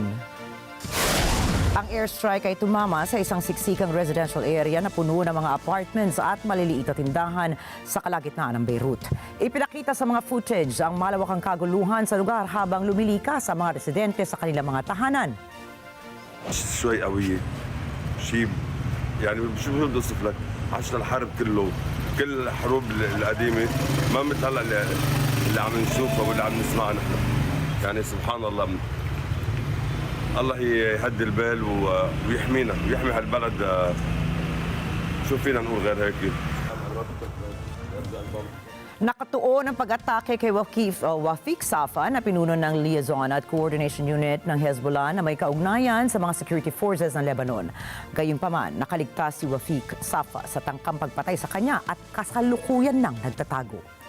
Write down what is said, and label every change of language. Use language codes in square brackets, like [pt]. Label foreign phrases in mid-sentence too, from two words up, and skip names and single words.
[tl] Ang airstrike ay tumama sa isang siksikang [en] residential area [tl] na puno ng mga apartments at maliliit na tindahan sa kalagitnaan ng Beirut. Ipinakita sa mga footage ang malawakang kaguluhan sa lugar habang lumilikas sa mga residente sa kanilang mga tahanan. [ar] شوي قوية شيء يعني شو بدي اوصف لك عشنا الحرب كله كل الحروب القديمة ما مثل هلا اللي عم نشوفها واللي عم نسمعها نحن يعني سبحان الله الله يهدي البال ويحمينا ويحمي هالبلد شو فينا نقول غير هيك. [tl] Nakatuon ang pag-atake kay Wafik Safa na pinuno ng Liaison at Coordination Unit ng Hezbollah na may kaugnayan sa mga [en] security forces [tl] ng Lebanon. Gayunpaman, nakaligtas si Wafik Safa sa tangkang pagpatay sa kanya at kasalukuyan nang nagtatago.